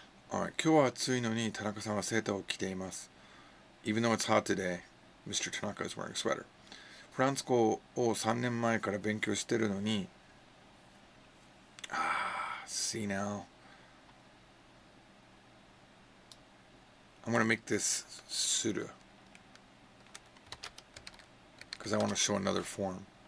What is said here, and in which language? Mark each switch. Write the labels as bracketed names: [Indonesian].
[Japanese] Alright, 今日は暑いのに田中さんはセーターを着ています。 [English] Even though it's hot today, Mr. Tanaka is wearing a sweater. [Japanese] フランス語を3年前から勉強してるのに、 [English] see now. I'm going to make this suru. Because I want to show another form.